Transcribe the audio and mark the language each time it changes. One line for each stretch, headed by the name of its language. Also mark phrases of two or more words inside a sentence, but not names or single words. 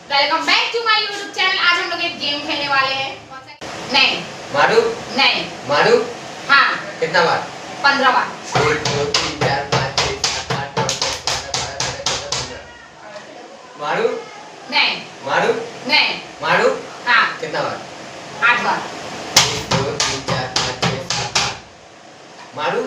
English: Welcome back to my YouTube channel.
Hindi: आज हम लोग एक गेम खेलने वाले हैं। नहीं मारू नहीं मारू हाँ कितना बार 15 बार। 1 2 3 4 5 6 7 8 9 10 11 12 13 14 15 मारू नहीं मारू नहीं मारू हाँ कितना बार 8 बार। 1 2 3 4 5 6 7 8 मारू